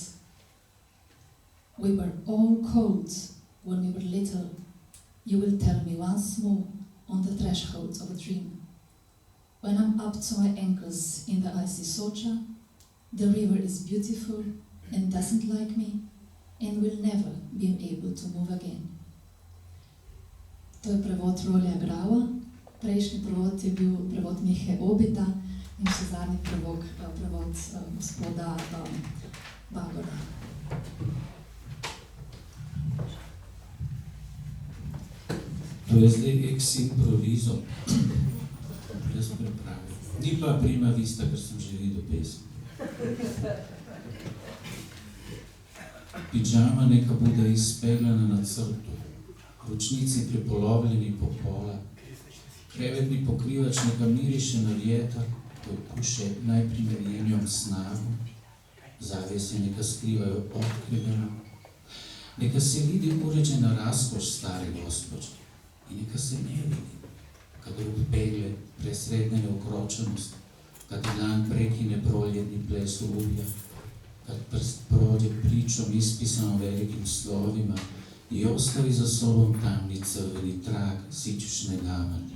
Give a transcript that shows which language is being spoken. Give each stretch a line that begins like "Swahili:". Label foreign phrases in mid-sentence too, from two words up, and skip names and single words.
English: We were all cold when we were little, you will tell me once more on the threshold of a dream. When I'm up to my ankles in the icy Socha, the river is beautiful and doesn't like me and will never be able to move again.
Slovenian: To je prevod Rolja Grava, prejšnji prevod je bil prevod Mihe Obita in še zadnji prevod gospoda Bagora. To je zdaj ex-improvizo. Jaz pripravim. Ni pa
Italian: prima vista,
Slovenian: ker sem že videl pesem.
Croatian: Pidžama neka bude izpeglana na crtu, ročnici prepolovljeni po pola, krevetni pokrivač neka miriše na vjetar, koji puše najprimerjenijom snagu, zavjese neka skrivaju otkriveno, neka se vidi uređena raskoš stare gospođe i neka se ne vidi, kad rub pegle presredne neukročenost, kad dlan prekine proljetni ples rublja, kad prst prođe pričom ispisanom velikim slovima i ostavi za sobom tamni crveni trag sićušne gamalje.